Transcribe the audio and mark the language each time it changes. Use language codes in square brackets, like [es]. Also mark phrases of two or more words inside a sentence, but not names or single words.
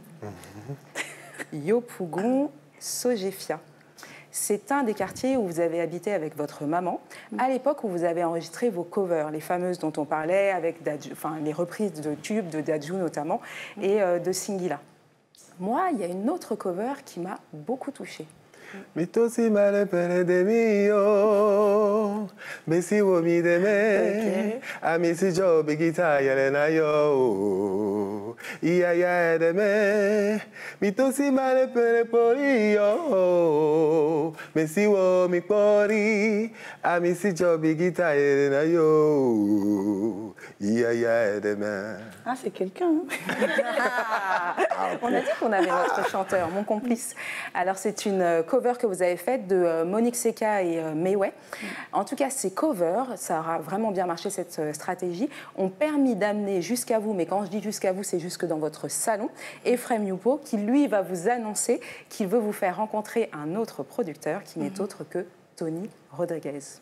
[fr] Yopougon Sogefia. C'est un des quartiers où vous avez habité avec votre maman, à l'époque où vous avez enregistré vos covers, les fameuses dont on parlait, avec les reprises de tubes, de Dadju notamment, et de Singila. Moi, il y a une autre cover qui m'a beaucoup touchée. [bci] Mitosi male pere de mio, besi wo mi de me, amisi jo bigita yele na yo, iya ya de me, mitosi male pere pori yo, besi wo mi pori, amisi jo bigita yele na yo, iya ya de me. [fr] Ah, c'est quelqu'un. On a dit qu'on avait notre chanteur, mon complice. Alors, c'est une cover que vous avez faite de Monique Seka et Meway. En tout cas, ces covers, ça aura vraiment bien marché, cette stratégie, ont permis d'amener jusqu'à vous, mais quand je dis jusqu'à vous, c'est jusque dans votre salon, Ephraim Youpo, qui lui va vous annoncer qu'il veut vous faire rencontrer un autre producteur qui n'est autre que Tony Rodriguez.